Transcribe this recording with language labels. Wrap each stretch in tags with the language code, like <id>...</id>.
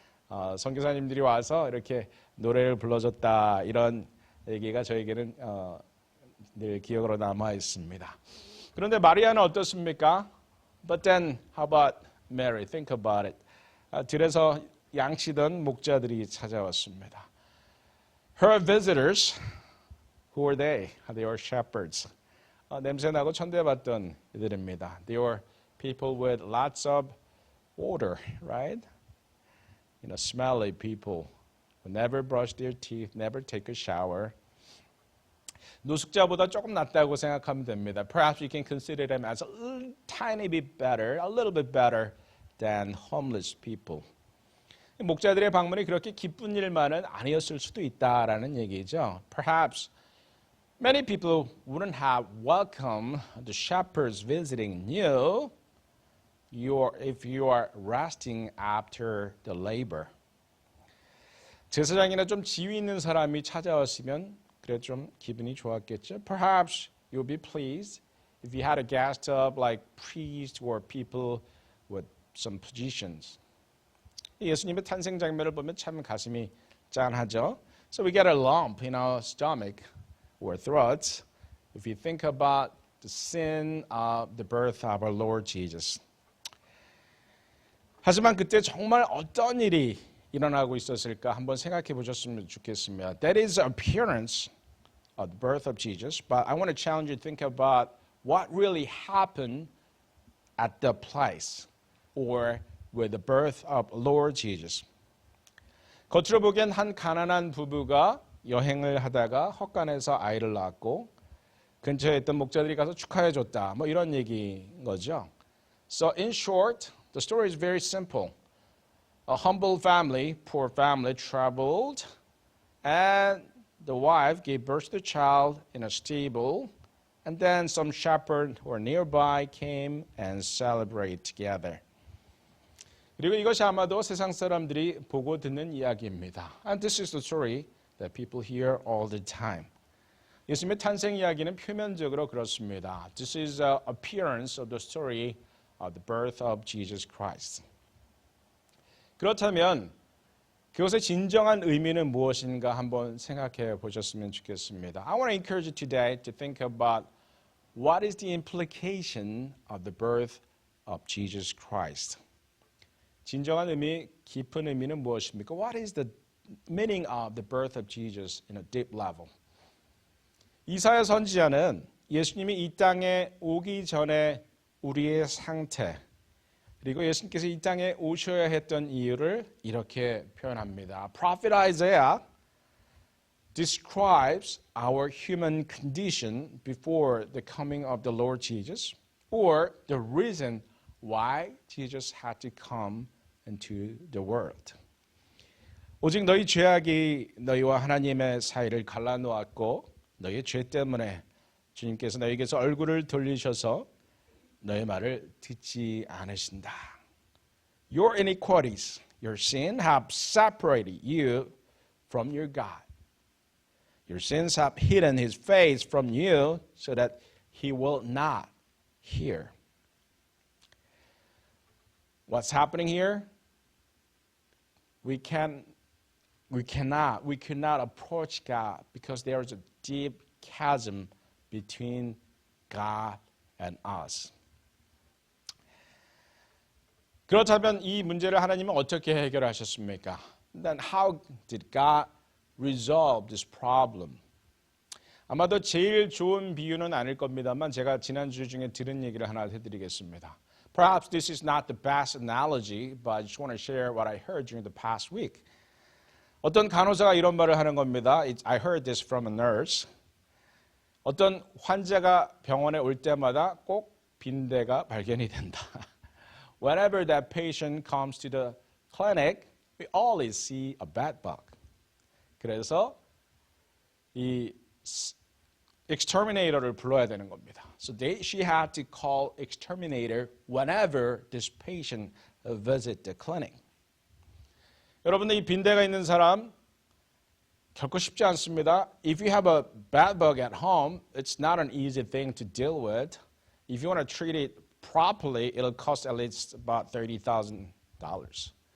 <ko>선교사님들이 와서 이렇게 노래를 불러줬다 이런 얘기가 저에게는 늘 기억으로 남아 있습니다. 그런데 마리아는 어떻습니까?</ko> <en>But then, how about Mary? Think about it.</en> <ko>들에서 양치던 목자들이 찾아왔습니다.</ko> <en>Her visitors, who were they? They were shepherds.</en> <ko>냄새나고 천대받던 이들입니다.</ko> <en>They were people with lots of odor, right? You know, smelly people who never brush their teeth, never take a shower.</en> <ko>노숙자보다 조금 낫다고 생각하면 됩니다.</ko> <en>Perhaps we can consider them as a tiny bit better, a little bit better than homeless people.</en> <ko>목자들의 방문이 그렇게 기쁜 일만은 아니었을 수도 있다라는 얘기죠.</ko> <en>Perhaps many people wouldn't have welcomed the shepherds visiting you if you are resting after the labor.</en> <ko>제사장이나 좀 지위 있는 사람이 찾아왔으면 그래 좀 기분이 좋았겠죠.</ko> <en>Perhaps you'll be pleased if you had a guest of like priests or people with some positions.</en> <ko>예수님의 탄생 장면을 보면 참 가슴이 짠하죠.</ko> <en>So we get a lump in our stomach or throats if you think about the sin of the birth of our Lord Jesus.</en> <ko>하지만 그때 정말 어떤 일이 일어나고 있었을까 한번 생각해 보셨으면 좋겠습니다.</ko> <en>That is the appearance of the birth of Jesus, but I want to challenge you to think about what really happened at the place or with the birth of Lord Jesus.</en> <ko>겉으로 보기엔 한 가난한 부부가 여행을 하다가 헛간에서 아이를 낳았고 근처에 있던 목자들이 가서 축하해 줬다. 뭐 이런 얘기인 거죠.</ko> <en>So in short, the story is very simple. A humble family, poor family, traveled, and the wife gave birth to the child in a stable, and then some shepherds who were nearby came and celebrated together.</en> <ko>그리고 이것이 아마도 세상 사람들이 보고 듣는 이야기입니다.</ko> <en>And this is the story that people hear all the time.</en> <ko>예수님의 탄생 이야기는 표면적으로 그렇습니다.</ko> <en>This is the appearance of the story of the birth of Jesus Christ.</en> <ko>그렇다면 그것의 진정한 의미는 무엇인가 한번 생각해 보셨으면 좋겠습니다.</ko> <en>I want to encourage you today to think about what is the implication of the birth of Jesus Christ.</en> <ko>진정한 의미, 깊은 의미는 무엇입니까?</ko> <en>What is the meaning of the birth of Jesus in a deep level?</en> <ko>이사야 선지자는 예수님이 이 땅에 오기 전에 우리의 상태, 그리고 예수님께서 이 땅에 오셔야 했던 이유를 이렇게 표현합니다.</ko> <en>Prophet Isaiah describes our human condition before the coming of the Lord Jesus, or the reason why Jesus had to come into the world.</en> <ko>오직 너희 죄악이 너희와 하나님의 사이를 갈라놓았고 너희 죄 때문에 주님께서 너희에게서 얼굴을 돌리셔서 너희 말을 듣지 않으신다.</ko> <en>Your iniquities, your sin have separated you from your God. Your sins have hidden his face from you so that he will not hear. What's happening here? We could not approach God because there is a deep chasm between God and us.</en> <ko>그렇다면 이 문제를 하나님은 어떻게 해결하셨습니까?</ko> <en>Then how did God resolve this problem?</en> <ko>아마도 제일 좋은 비유는 아닐 겁니다만 제가 지난주 중에 들은 얘기를 하나 해드리겠습니다.</ko> <en>Perhaps this is not the best analogy, but I just want to share what I heard during the past week.</en> <ko>어떤 간호사가 이런 말을 하는 겁니다.</ko> <en>I heard this from a nurse.</en> <ko>어떤 환자가 병원에 올 때마다 꼭 빈대가 발견이 된다.</ko> <en>Whenever that patient comes to the clinic, we always see a bed bug.</en> <ko>그래서 이 exterminator를 불러야 되는 겁니다.</ko> <en>So she had to call exterminator whenever this patient visit the clinic.</en> <ko>여러분들 이 빈대가 있는 사람 결코 쉽지 않습니다.</ko> <en>If you have a bed bug at home, it's not an easy thing to deal with. If you want to treat it properly, it'll cost at least about $30,000.</en>